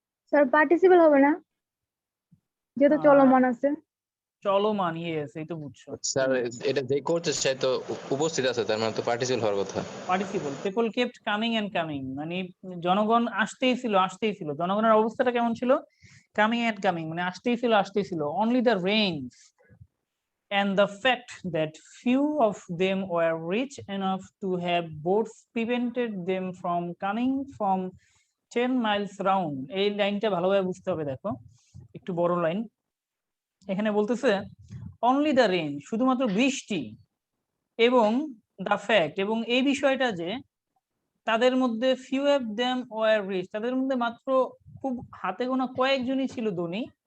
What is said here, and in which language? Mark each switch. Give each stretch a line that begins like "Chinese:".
Bangla: Sir participle হবে না, যেহেতু চলমান আছে। চলমান, ইয়েস, এই তো বুঝছো। স্যার এটা যে করছে সে তো উপস্থিত আছে, তার মানে তো পার্টিসিপল হওয়ার কথা। Participle,
English: people kept coming and coming,
Bangla: মানে জনগণ আসতেই ছিল আসতেই ছিল। জনগণের অবস্থাটা কেমন ছিল?
English: coming and coming,
Bangla: মানে আসতেই ছিল আসতেই ছিল।
English: Only the rain and the fact that few of them were rich enough to have boats prevented them from coming from 10 miles round।
Bangla: এই লাইনটা ভালোভাবে বুঝতে হবে, দেখো একটু বড় লাইন। এখানে বলতেছে
English: only the rain,
Bangla: শুধুমাত্র বৃষ্টি, এবং দ্য ফ্যাক্ট, এবং এই বিষয়টা যে তাদের মধ্যে
English: few of them were rich,
Bangla: তাদের মধ্যে মাত্র খুব হাতে গোনা কয়েকজনই ছিল ধনী।